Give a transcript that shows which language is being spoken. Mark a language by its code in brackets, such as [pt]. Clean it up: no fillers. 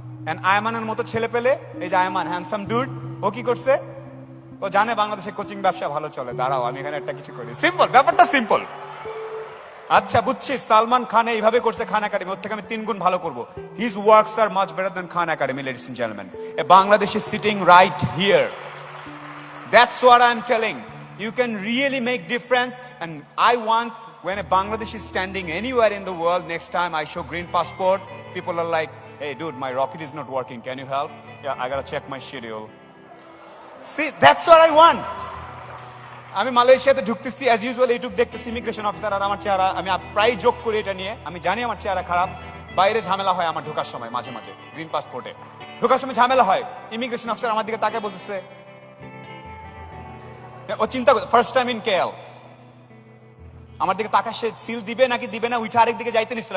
[bn] And আয়মানের মতো ছেলে পেলে, এই যে আয়মান হ্যান্ডসাম ডুড, ও কি করছে? ও জানে বাংলাদেশে কোচিং ব্যবসা ভালো চলে, দাঁড়াও আমি এখানে একটা কিছু করি। সিম্পল, ব্যাপারটা সিম্পল। আচ্ছা বুঝছি, সালমান খান এইভাবে করছে খান একাডেমি, ওর থেকে আমি 3 গুণ ভালো করব। [en] His works are much better than Khan Academy, ladies and gentlemen. A Bangladeshi is sitting right here. That's what I'm telling. You can really make difference, and I want, when a Bangladeshi is standing anywhere in the world, next time I show green passport, people are like, hey dude, my rocket is not working, can you help? Yeah, I gotta check my schedule. See, that's what I want. [bn] আমি মালয়েশিয়াতে ঢুকতেছি, as usual এইটুক দেখতেছি immigration officer আর আমার চেহারা, আমি প্রায় যোগ করি এটা নিয়ে, আমি জানি আমার চেহারা খারাপ, বাইরে ঝামেলা হয় আমার ঢোকার সময়, মাঝে মাঝে গ্রিন পাসপোর্টে ঢোকার সময় ঝামেলা হয়। ইমিগ্রেশন অফিসার আমার দিকে তাকে বলতেছে, ও চিন্তা করে [en] first time in KL, [bn] আমার দিকে তাকা, সে সিল দিবে নাকি দিবে না, উঠে আরেক দিকে যাইতে নিচ্ছিল।